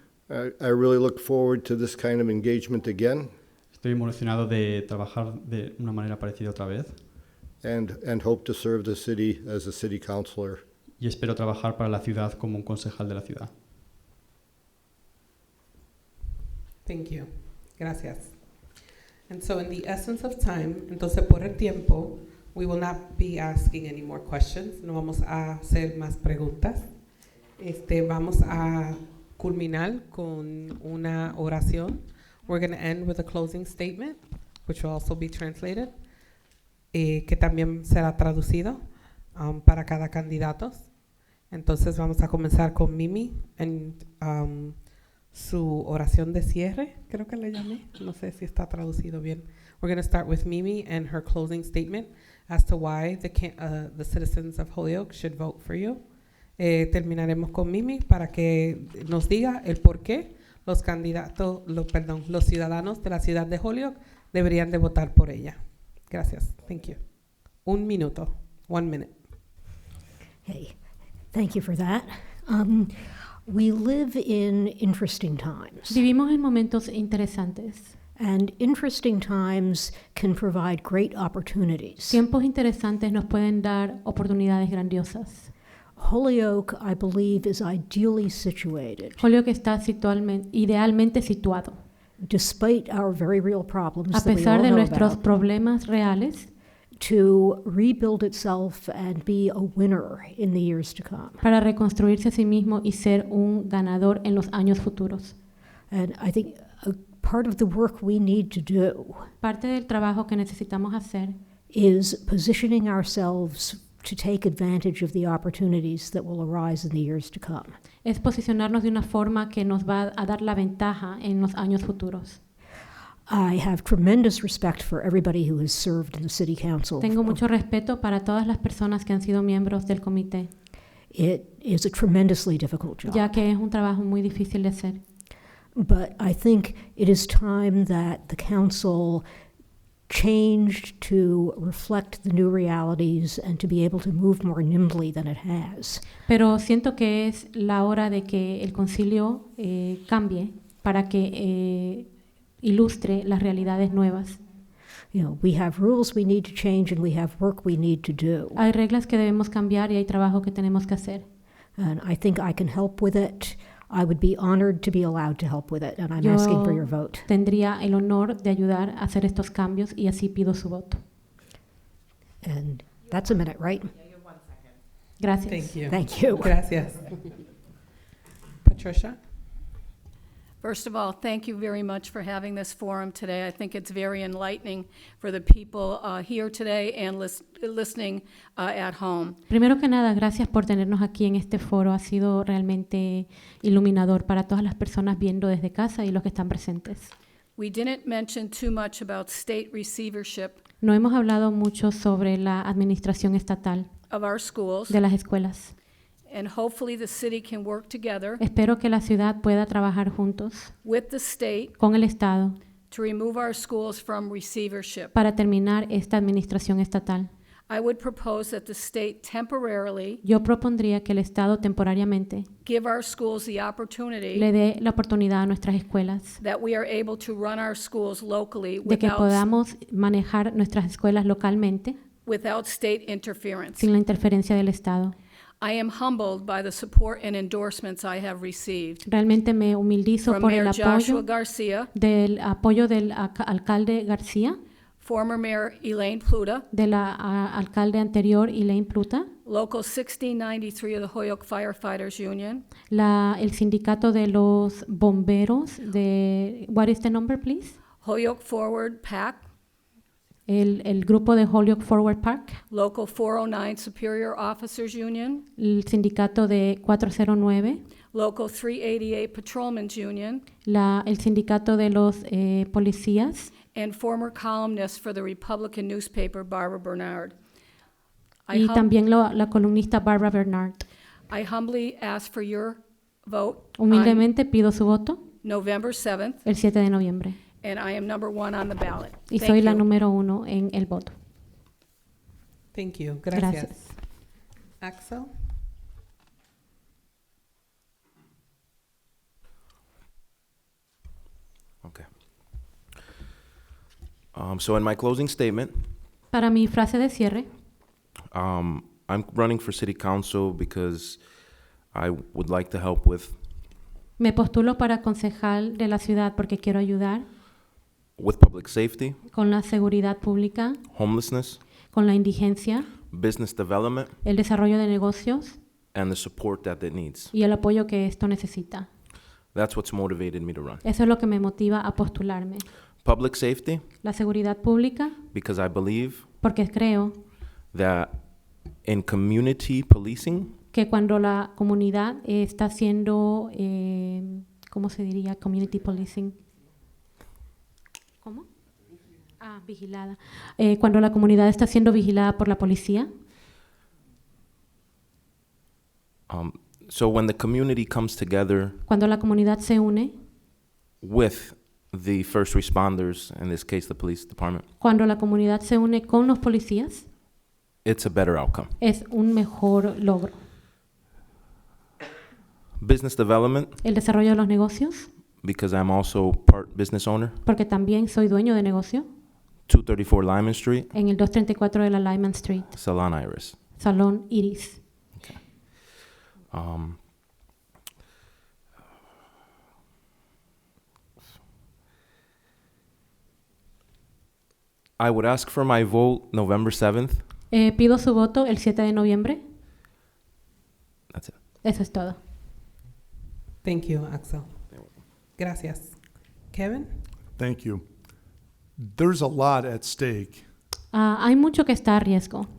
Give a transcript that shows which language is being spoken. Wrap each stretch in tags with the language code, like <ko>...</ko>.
<en>I really look forward to this kind of engagement again</en> <es>Estoy emocionado de trabajar de una manera parecida otra vez</es> <en>and hope to serve the city as a city councilor.</en> <es>y espero trabajar para la ciudad como un concejal de la ciudad.</es> <en>Thank you. Gracias. And so in the essence of time,</en> <es>entonces por el tiempo,</es> <en>we will not be asking any more questions.</en> <es>No vamos a hacer más preguntas. Vamos a culminar con una oración.</es> <en>We're going to end with a closing statement, which will also be translated,</en> <es>que también será traducido para cada candidato. Entonces vamos a comenzar con Mimi en su oración de cierre, creo que le llamé. No sé si está traducido bien.</es> <en>We're going to start with Mimi and her closing statement as to why the citizens of Holyoke should vote for you.</en> <es>Terminaremos con Mimi para que nos diga el por qué los ciudadanos de la ciudad de Holyoke deberían de votar por ella. Gracias.</es> <en>Thank you.</en> <es>1 minuto.</es> <en>1 minute. Hey, thank you for that. We live in interesting times,</en> <es>Vivimos en momentos interesantes.</es> <en>and interesting times can provide great opportunities.</en> <es>Tiempos interesantes nos pueden dar oportunidades grandiosas.</es> <en>Holyoke, I believe, is ideally situated,</en> <es>Holyoke está idealmente situado.</es> <en>despite our very real problems</en> <es>A</es> <en>that we</en> <es>pesar</es> <en>all</en> <es>de</es> <en>know</en> <es>nuestros</es> <en>about,</en> <es>problemas reales,</es> <en>to rebuild itself and be a winner in the years to come.</en> <es>para reconstruirse a sí mismo y ser un ganador en los años futuros.</es> <en>And I think a part of the work we need to do</en> <es>Parte del trabajo que necesitamos hacer</es> <en>is positioning ourselves to take advantage of the opportunities that will arise in the years to come.</en> <es>es posicionarnos de una forma que nos va a dar la ventaja en los años futuros.</es> <en>I have tremendous respect for everybody who has served in the city council.</en> <es>Tengo mucho respeto para todas las personas que han sido miembros del comité,</es> <en>It is a tremendously difficult job.</en> <es>ya que es un trabajo muy difícil de hacer.</es> <en>But I think it is time that the council changed to reflect the new realities and to be able to move more nimbly than it has.</en> <es>Pero siento que es la hora de que el concilio cambie para que ilustre las realidades nuevas.</es> <en>You know, we have rules we need to change and we have work we need to do.</en> <es>Hay reglas que debemos cambiar y hay trabajo que tenemos que hacer.</es> <en>And I think I can help with it. I would be honored to be allowed to help with it, and I'm asking for your vote.</en> <es>Tendría el honor de ayudar a hacer estos cambios y así pido su voto.</es> <en>And that's a minute, right?</en> <es>Gracias.</es> <en>Thank you. Thank you.</en> <es>Gracias. Patricia?</es> <en>First of all, thank you very much for having this forum today. I think it's very enlightening for the people here today and listening at home.</en> <es>Primero que nada, gracias por tenernos aquí en este foro. Ha sido realmente iluminador para todas las personas viendo desde casa y los que están presentes.</es> <en>We didn't mention too much about state receivership</en> <es>No hemos hablado mucho sobre la administración estatal</es> <en>of our schools,</en> <es>de las escuelas.</es> <en>and hopefully the city can work together</en> <es>Espero que la ciudad pueda trabajar juntos</es> <en>with the state</en> <es>con el Estado</es> <en>to remove our schools from receivership.</en> <es>para terminar esta administración estatal.</es> <en>I would propose that the state temporarily</en> <es>Yo propondría que el Estado temporariamente</es> <en>give our schools the opportunity</en> <es>le dé la oportunidad a nuestras escuelas</es> <en>that we are able to run our schools locally</en> <es>de que podamos manejar nuestras escuelas localmente</es> <en>without state interference.</en> <es>sin la interferencia del Estado.</es> <en>I am humbled by the support and endorsements I have received</en> <es>Realmente me humildizo</es> <en>from</en> <es>por el</es> <en>Mayor Joshua</en> <es>apoyo</es> <en>Garcia,</en> <es>del alcalde García,</es> <en>former Mayor Elaine Pluta,</en> <es>de la alcalde anterior Elaine Pluta,</es> <en>Local 1693 of the Holyoke Firefighters Union,</en> <es>el sindicato de los bomberos de</es> <en>what is the number please? Holyoke Forward PAC,</en> <es>El grupo de Holyoke Forward Park,</es> <en>Local 409 Superior Officers Union,</en> <es>el sindicato de 409,</es> <en>Local 388 Patrolmen's Union,</en> <es>el sindicato de los policías</es> <en>and former columnist for the Republican newspaper Barbara Bernard.</en> <es>y también la columnista Barbara Bernard.</es> <en>I humbly ask for your vote</en> <es>Humildemente pido su voto</es> <en>November 7th,</en> <es>el 7 de noviembre</es> <en>and I am number 1 on the ballot.</en> <es>y</es> <en>Thank</en> <es>soy la</es> <en>you.</en> <es>número 1 en el voto.</es> <en>Thank you. Gracias.</en> <es>Gracias. Axel?</es> <en>Okay. So in my closing statement,</en> <es>Para mi frase de cierre,</es> <en>I'm running for city council because I would like to help with</en> <es>me postulo para concejal de la ciudad porque quiero ayudar</es> <en>public safety,</en> <es>con la seguridad pública,</es> <en>homelessness,</en> <es>con la indigencia,</es> <en>business development,</en> <es>el desarrollo de negocios</es> <en>and the support that it needs.</en> <es>y el apoyo que esto necesita.</es> <en>That's what's motivated me to run.</en> <es>Eso es lo que me motiva a postularme.</es> <en>Public safety,</en> <es>La seguridad pública,</es> <en>because I believe</en> <es>porque creo</es> <en>that in community policing,</en> <es>que cuando la comunidad está haciendo, ¿cómo se diría?</es> <en>Community policing.</en> <es>¿Cómo? Vigilada. Cuando la comunidad está siendo vigilada por la policía.</es> <en>so when the community comes together</en> <es>Cuando la comunidad se une.</es> <en>with the first responders, in this case the police department,</en> <es>Cuando la comunidad se une con los policías.</es> <en>it's a better outcome.</en> <es>Es un mejor logro.</es> <en>Business development,</en> <es>El desarrollo de los negocios,</es> <en>because I'm also part business owner,</en> <es>porque también soy dueño de negocio</es> <en>234 Lyman Street,</en> <es>en el 234 de la Lyman Street,</es> <en>Salon Iris.</en> <es>Salón Iris.</es> <en>I would ask for my vote November 7th.</en> <es>Pido su voto el 7 de noviembre.</es> <en>That's it.</en> <es>Eso es todo.</es> <en>Thank you, Axel. Gracias. Kevin? Thank you. There's a lot at stake</en> <es>Hay mucho que está a riesgo</es>